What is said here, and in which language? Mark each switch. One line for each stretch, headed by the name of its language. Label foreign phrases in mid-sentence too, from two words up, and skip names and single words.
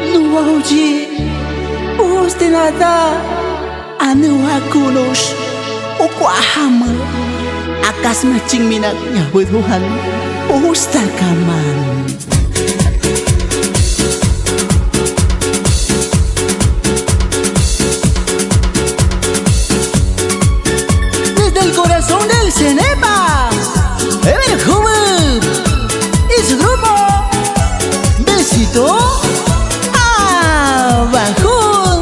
Aguaruna: wauji ustinata anu akunos ukwahama akas macing minak nyabutuhan ustakaman.
Spanish: Desde el corazón del Cenepa, Ever Hubub y su grupo Besito Abajo.